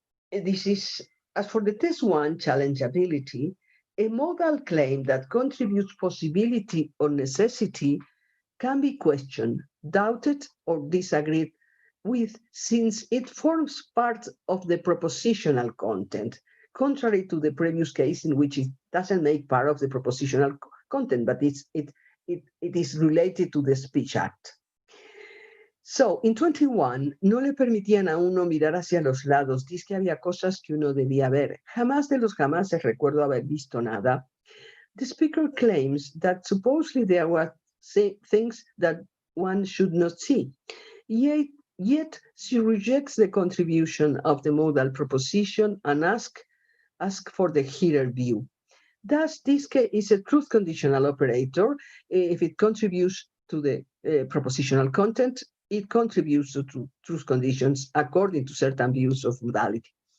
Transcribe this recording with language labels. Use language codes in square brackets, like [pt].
[en] This is, as for the test one, challengeability, a modal claim that contributes possibility or necessity can be questioned, doubted, or disagreed with, since it forms part of the propositional content, contrary to the previous case in which it doesn't make part of the propositional content, but it is related to the speech act. So, in 21, [es] no le permitían a uno mirar hacia los lados, dice que había cosas que uno debía ver. Jamás de los jamases recuerdo haber visto nada. [en] The speaker claims that supposedly there were things that one should not see. Yet she rejects the contribution of the modal proposition and asks for the hearer view. Thus, dizque is a truth conditional operator. If it contributes to the propositional content, it contributes to truth conditions according to certain views of modality.